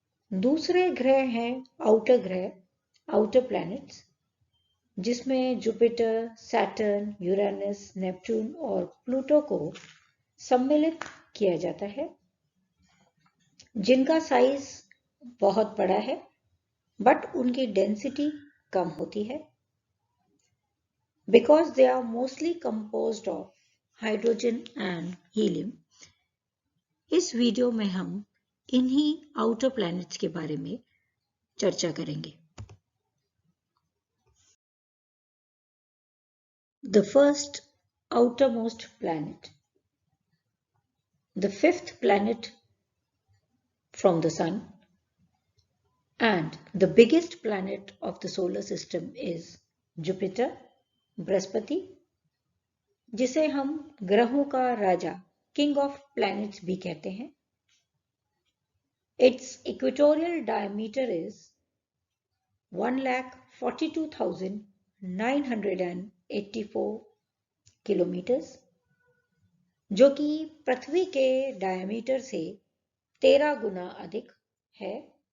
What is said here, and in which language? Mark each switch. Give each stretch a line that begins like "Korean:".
Hindi: दूसरे ग्रह हैं आउटर ग्रह, आउटर प्लैनेट्स, जिसमें जुपिटर, सैटर्न, यूरेनस, नेपच्यून और प्लूटो को सम्मिलित किया जाता है, जिनका साइज बहुत बड़ा है बट उनकी डेंसिटी कम होती है,
English: Because they are mostly composed of hydrogen and helium.
Hindi: इस वीडियो में हम इन्हीं आउटर प्लैनेट्स के बारे में चर्चा करेंगे।
English: The first outermost planet, the fifth planet from the Sun, and the biggest planet of the solar system is Jupiter,
Hindi: Brihaspati, जिसे हम ग्रहों का राजा,
English: King of Planets
Hindi: भी कहते हैं।
English: Its equatorial diameter is 1,42,984
Hindi: kilometres, जो कि पृथ्वी के डायमीटर से 13 गुना अधिक है।